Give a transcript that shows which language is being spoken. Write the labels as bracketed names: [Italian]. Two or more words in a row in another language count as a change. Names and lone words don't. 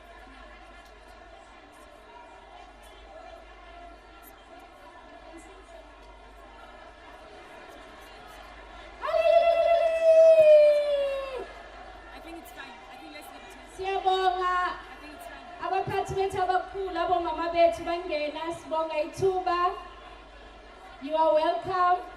[English] I think it's fine. I think let's leave it here. [North Ndebele] Siyabonga [English] I think it's fine. [North Ndebele] abaphathi bethu abakhulu abomama bethu bangena sibonga ithuba. [English] You are welcome.